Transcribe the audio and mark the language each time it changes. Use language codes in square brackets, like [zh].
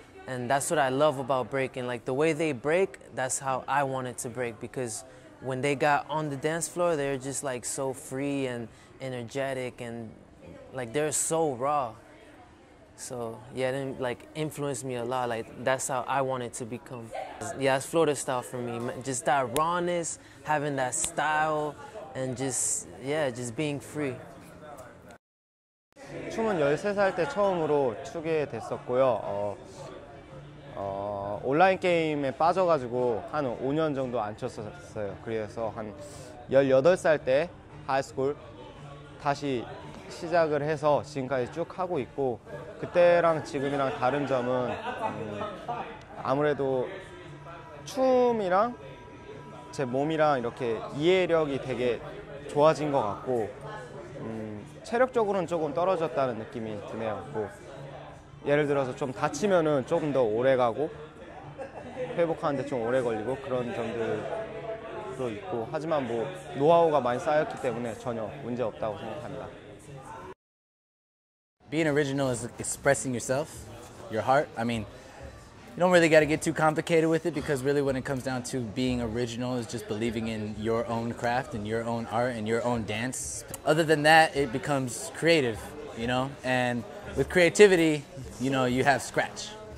[en] And that's what I love about breaking. Like the way they break, that's how I wanted to break, because when they got on the dance floor, they're just like so free and energetic and like they're so raw. So yeah, it like influenced me a lot. Like that's how I wanted to become. Yeah, it's Florida style for me. Just that rawness, having that style, and just being free. [ko] 춤은 13살 때 처음으로 추게 됐었고요. 온라인 게임에 빠져가지고 한 5년 정도 안 췄었어요. 그래서 한 18살 때 하이스쿨 다시 시작을 해서 지금까지 쭉 하고 있고, 그때랑 지금이랑 다른 점은 아무래도 춤이랑 제 몸이랑 이렇게 이해력이 되게 좋아진 것 같고, 체력적으로는 조금 떨어졌다는 느낌이 드네요. 뭐 예를 들어서 좀 다치면은 조금 더 오래 가고 회복하는데 좀 오래 걸리고 그런 점들도 있고, 하지만 뭐 노하우가 많이 쌓였기 때문에 전혀 문제 없다고 생각합니다. [en] Being original is expressing yourself, your heart. I mean, you don't really got to get too complicated with it, because really when it comes down to being original is just believing in your own craft and your own art and your own dance. Other than that, it becomes creative, you know? And with creativity, you know, you have scratch.